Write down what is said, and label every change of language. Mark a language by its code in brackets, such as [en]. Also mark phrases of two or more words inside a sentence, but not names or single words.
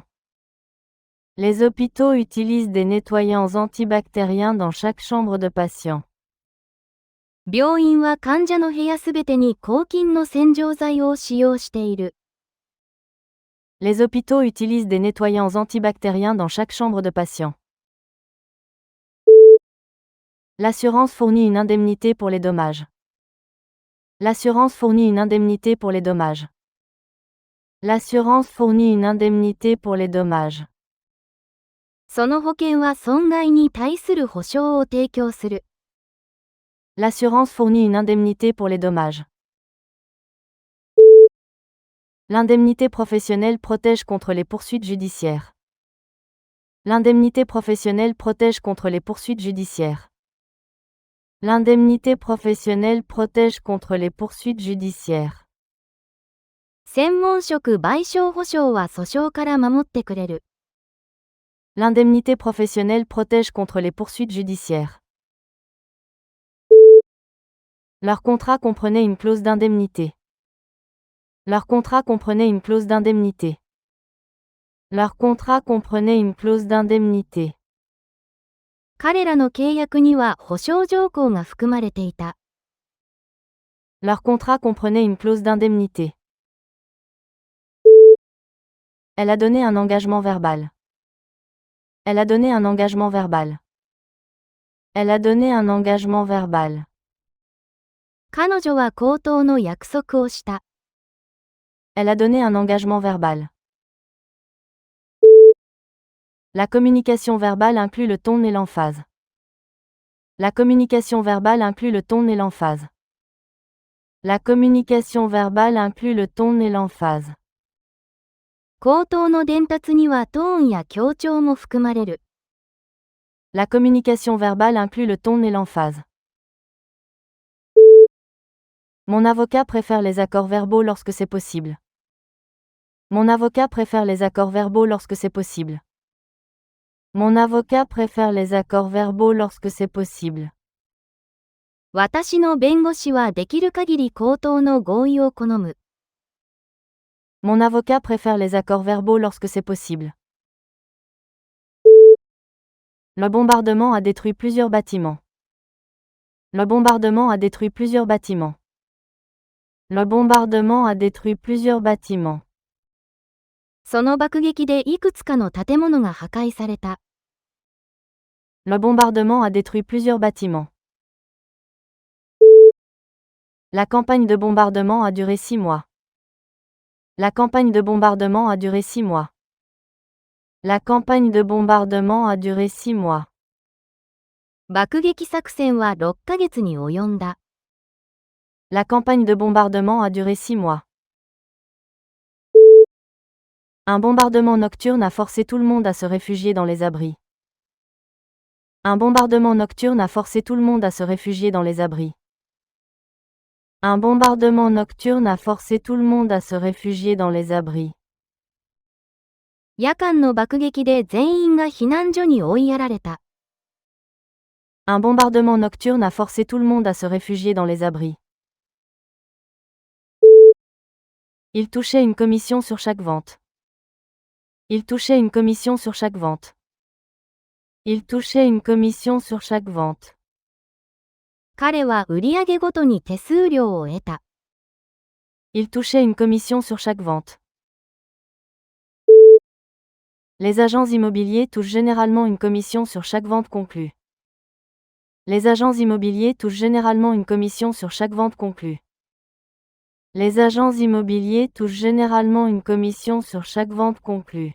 [fr] Les hôpitaux utilisent des nettoyants antibactériens dans chaque chambre de patient. [ja] 病院は患者の部屋すべてに抗菌の洗浄剤を使用している。 [fr] Les hôpitaux utilisent des nettoyants antibactériens dans chaque chambre de patient. L'assurance fournit une indemnité pour les dommages. L'assurance fournit une indemnité pour les dommages. L'assurance fournit une indemnité pour les dommages. [ja] その保険は損害に対する保証を提供する。 [fr] L'assurance fournit une indemnité pour les dommages. L'indemnité professionnelle protège contre les poursuites judiciaires. L'indemnité professionnelle protège contre les poursuites judiciaires. L'indemnité professionnelle protège contre les poursuites judiciaires. [ja] 専門職賠償保証は訴訟から守ってくれる。 [fr] L'indemnité professionnelle protège contre les poursuites judiciaires. Leur contrat comprenait une clause d'indemnité. Leur contrat comprenait une clause d'indemnité. Leur contrat comprenait une clause d'indemnité. [ja] 彼らの契約には保証条項が含まれていた。 [fr] Leur contrat comprenait une clause d'indemnité. Elle a donné un engagement verbal. Elle a donné un engagement verbal. Elle a donné un engagement verbal. [ja] 彼女は口頭の約束をした。 [fr] Elle a donné un engagement verbal. La communication verbale inclut le ton et l'emphase. La communication verbale inclut le ton et l'emphase. La communication verbale inclut le ton et l'emphase. [ja] 口頭の伝達にはトーンや強調も含まれる。 [fr] La communication verbale inclut le ton et l'emphase. Mon avocat préfère les accords verbaux lorsque c'est possible. Mon avocat préfère les accords verbaux lorsque c'est possible. Mon avocat préfère les accords verbaux lorsque c'est possible. [ja] 私の弁護士はできる限り口頭の合意を好む。 [fr] Mon avocat préfère les accords verbaux lorsque c'est possible. Le bombardement a détruit plusieurs bâtiments. Le bombardement a détruit plusieurs bâtiments. Le bombardement a détruit plusieurs bâtiments. [ja] その爆撃でいくつかの建物が破壊された。 [fr] Le bombardement a détruit plusieurs bâtiments. La campagne de bombardement a duré 6 mois. La campagne de bombardement a duré 6 mois. La campagne de bombardement a duré 6 mois. [ja] 爆撃作戦は6ヶ月に及んだ。 [fr] La campagne de bombardement a duré 6 mois. Un bombardement nocturne a forcé tout le monde à se réfugier dans les abris. Un bombardement nocturne a forcé tout le monde à se réfugier dans les abris. Un bombardement nocturne a forcé tout le monde à se réfugier dans les abris. [ja] 夜間の爆撃で全員が避難所に追いやられた。 [fr] Un bombardement nocturne a forcé tout le monde à se réfugier dans les abris. Il touchait une commission sur chaque vente. Il touchait une commission sur chaque vente. Il touchait une commission sur chaque vente. [ja] 彼は売上ごとに手数料を得た。 [fr] Il touchait une commission sur chaque vente. Les agents immobiliers touchent généralement une commission sur chaque vente conclue. Les agents immobiliers touchent généralement une commission sur chaque vente conclue. Les agents immobiliers touchent généralement une commission sur chaque vente conclue.